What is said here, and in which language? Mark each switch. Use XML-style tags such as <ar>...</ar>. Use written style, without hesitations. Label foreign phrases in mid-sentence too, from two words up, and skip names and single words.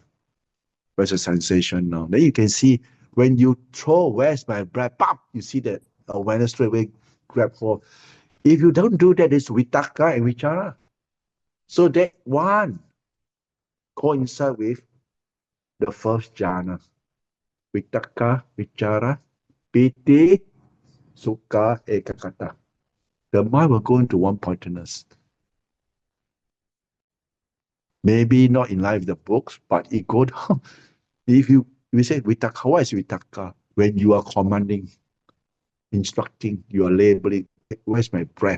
<en>Where's the sensation now? Then you can see when you throw, where's my breath? Pop! You see that awareness straight away grab hold. If you don't do that, it's vitakka and vichara. So that one coincide with the first jhana.</en> <pi>Vitakka, vichara, piti, sukha, ekaggata.</pi> <en>The mind will go into one-pointedness. Maybe not in line with the books, but it goes down. If you say vitakka, what is vitakka? When you are commanding, instructing, you are labeling, where's my breath?</en>